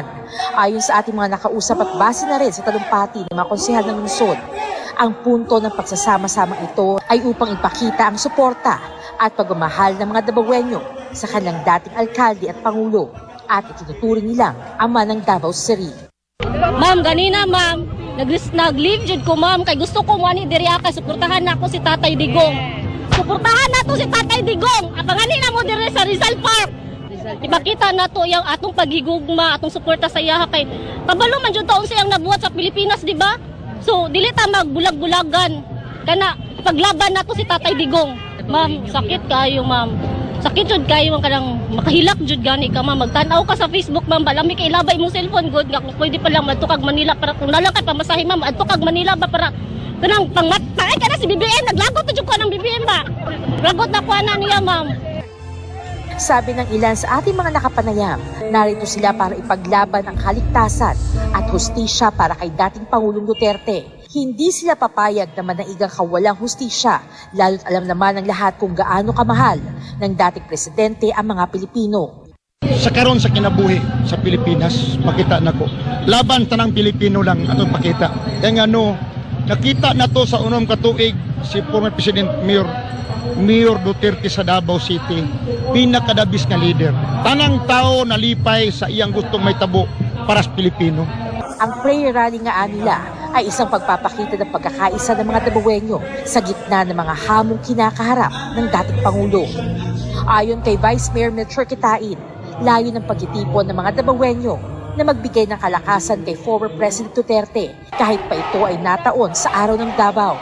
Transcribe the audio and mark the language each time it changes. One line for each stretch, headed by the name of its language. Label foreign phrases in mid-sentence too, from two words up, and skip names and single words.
Filipino: Ayon sa ating mga nakausap at base na rin sa talumpati ng mga konsehal ng lungsod, ang punto ng pagsasama-samang ito ay upang ipakita ang suporta at pagmamahal ng mga Davaoenyo sa kanilang dating alkalde at pangulo at itinuturing nilang ama ng Davao City.
Cebuano: Ma'am, ganina ma'am, nag-leave jud ko ma'am, kay gusto ko wani diri ka suportahan na ako si Tatay Digong. Suportahan nato si Tatay Digong. Abanganin na mo diri sa Rizal Park. Ipakita nato yung atong pagigugma, atong suporta sa iya kay kabalo man jud taon siyang nabuhat sa Pilipinas, di ba? So dili ta magbulag-bulagan kana paglaban nato si Tatay Digong. Ma'am, sakit kayo ma'am. Sakit jud kayo man kanang makahilak jud gani ka ma'am. Magtan-aw ka sa Facebook ma'am, balami kay ilabay mo cellphone good nga kung pwede pa lang madto kag Manila para kung nalakay pamasahe ma'am, adto kag Manila ba para kanang pangmatay kana si BBM naglagot jud ko ng BBM ba. Lagot na ko ana niya ma'am.
Filipino: Sabi ng ilan sa ating mga nakapanayam, narito sila para ipaglaban ang kaligtasan at hustisya para kay dating Pangulong Duterte. Hindi sila papayag na manaigang kawalang hustisya, lalo't alam naman ng lahat kung gaano kamahal ng dating presidente ang mga Pilipino.
Cebuano: Sa karon sa kinabuhi sa Pilipinas, makita na ko. Laban tanang Pilipino lang atong pakita. Kaya nakita na to sa unom katuig si
English: former President
Cebuano: Mayor Duterte sa Davao City, pinakadabis nga leader. Tanang tao nalipay sa iyang gustong may tabo para sa Pilipino.
Filipino: Ang
English: prayer rally
Filipino: nga nila ay isang pagpapakita ng pagkakaisa ng mga Davaoenyo sa gitna ng mga hamong kinakaharap ng dating Pangulo. Ayon kay Vice Mayor Melchor Kitain, layo ng pagtitipon ng mga Davaoenyo na magbigay ng kalakasan kay
English: former President
Filipino: Duterte kahit pa ito ay nataon sa araw ng Davao.